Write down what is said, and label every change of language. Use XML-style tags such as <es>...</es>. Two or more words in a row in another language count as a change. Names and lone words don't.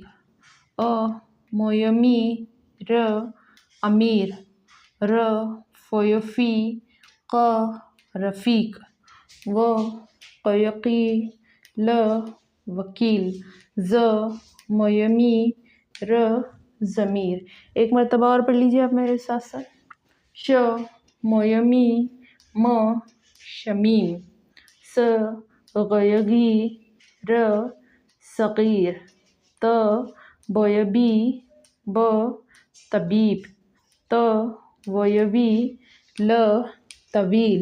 <hi>अ मोयमी र अमीर। र फ़यफ़ी क रफ़ीक। व क़यक़ी ल वकील। ज़ मोयमी र ज़मीर। एक मरतबा और पढ़ लीजिए आप मेरे साथ साथ। श मोयमी म शमीम। स गयगी र सग़ीर। त बोयबी ब तबीब। त वयवी ल तवील।</hi>